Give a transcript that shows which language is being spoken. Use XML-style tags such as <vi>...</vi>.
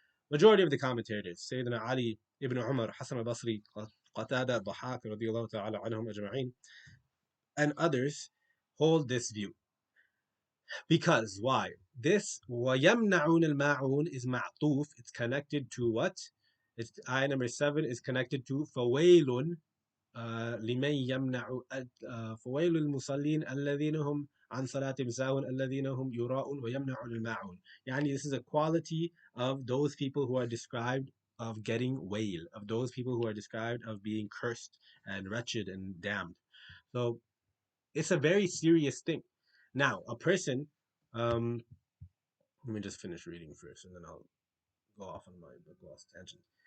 <en>Majority of the commentators, Sayyidina Ali ibn Umar, Hassan al-Basri, Qatada, Dhahak, radiallahu ta'ala anhum ajma'in, and others hold this view. Because why? This</en> <ar>وَيَمْنَعُونَ الْمَاعُونَ</ar> <en>is ma'tuf. It's connected to what? It's ayah number 7 is connected to</en> <ar>فَوَيْلٌ لِمَنْ يَمْنَعُ فَوَيْلُ الْمُصَلِّينَ الَّذِينَ هُمْ عَنْ صَلَاتِهِمْ سَاهُونَ الَّذِينَ هُمْ يُرَاءُونَ وَيَمْنَعُونَ الْمَاعُونَ.</ar> <en>Yani this is a quality of those people who are described of getting wail, of those people who are described of being cursed and wretched and damned. So it's a very serious thing. Now, a person, let me just finish reading first, and then I'll go off on my book lost tangent.</en>